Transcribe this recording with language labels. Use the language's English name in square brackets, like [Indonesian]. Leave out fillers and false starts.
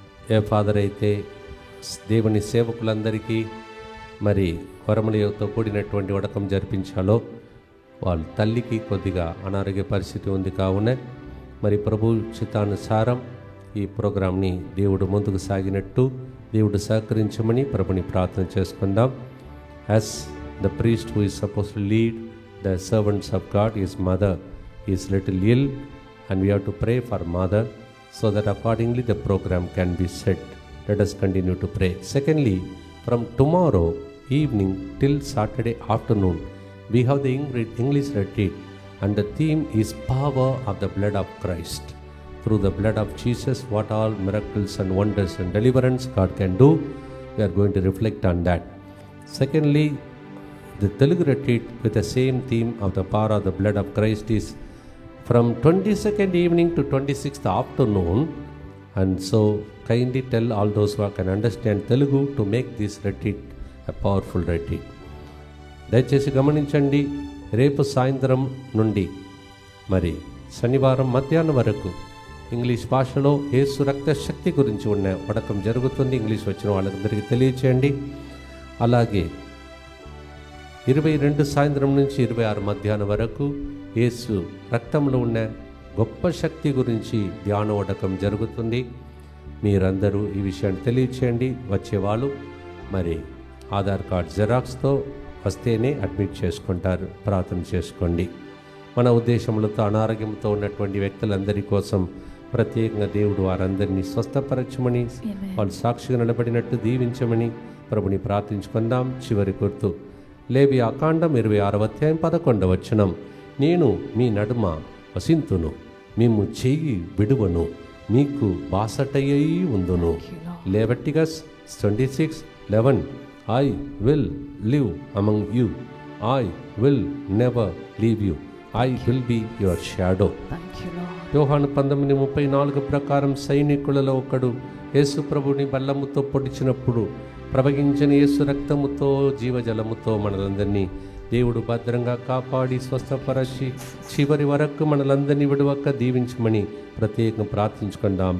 [Telugu] ఏ father అయితే దేవుని సేవకులందరికీ మరి వరములతో కూడినటువంటి వడకం జరిపించాలో వాళ్ళ తల్లికి కొద్దిగా అనారోగ్య పరిస్థితి ఉంది కావున మరి ప్రభు చిత్తానుసారం ఈ ప్రోగ్రాంని దేవుడు ముందుకు సాగినట్టు దేవుడు సహకరించమని ప్రభుని ప్రార్థన చేసుకుందాం. [English] As the priest who is suppose to lead the servants of God, his mother is little ill and we have to pray for mother so that accordingly the program can be set. Let us continue to pray. Secondly, from tomorrow evening till Saturday afternoon we have the English retreat and the theme is power of the blood of Christ. Through the blood of Jesus, what all miracles and wonders and deliverance God can do, we are going to reflect on that. Secondly, the Telugu retreat with the same theme of the power of the blood of Christ is from 22nd evening to 26th afternoon, and so kindly tell all those who can understand Telugu to make this retreat a powerful retreat. [Telugu] దయచేసి గమనించండి, రేపు సాయంత్రం నుండి మరి శనివారం మధ్యాహ్నం వరకు English భాషలో యేసు రక్త శక్తి గురించి ఉన్న వడకం జరుగుతుంది. ఇంగ్లీష్ వచ్చిన వాళ్ళందరికీ తెలియచేయండి. అలాగే 22 సాయంత్రం నుంచి 26 మధ్యాహ్నం వరకు యేసు రక్తంలో ఉన్న గొప్ప శక్తి గురించి ధ్యాన వడకం జరుగుతుంది. మీరందరూ ఈ విషయాన్ని తెలియచేయండి. వచ్చేవాళ్ళు మరి ఆధార్ కార్డ్ జెరాక్స్తో వస్తేనే అడ్మిట్ చేసుకుంటారు. ప్రార్థన చేసుకోండి. మన ఉద్దేశములతో అనారోగ్యంతో ఉన్నటువంటి వ్యక్తులందరి కోసం ప్రత్యేకంగా దేవుడు వారందరినీ స్వస్థపరచమని, వాళ్ళు సాక్షిగా నిలబడినట్టు దీవించమని ప్రభుని ప్రార్థించుకుందాం. చివరి గుర్తు లేవియాకాండం 26వ అధ్యాయం 11వ వచనం, నేను మీ నడుమ వసింతును, మేము చెయ్యి విడువను, మీకు బాసటయ్యి ఉందును. [English] Leviticus 26:11, I will live among you, I will never leave you, I will be your shadow. [Telugu] యోహాను 19:34 ప్రకారం సైనికులలో ఒకడు యేసు ప్రభుని బల్లముతో పొడిచినప్పుడు ప్రవహించిన యేసు రక్తముతో జీవజలముతో మనలందరినీ దేవుడు భద్రంగా కాపాడి స్వస్థపరచి చివరి వరకు మనలందరినీ విడువక దీవించమని ప్రత్యేకంగా ప్రార్థించుకుందాం.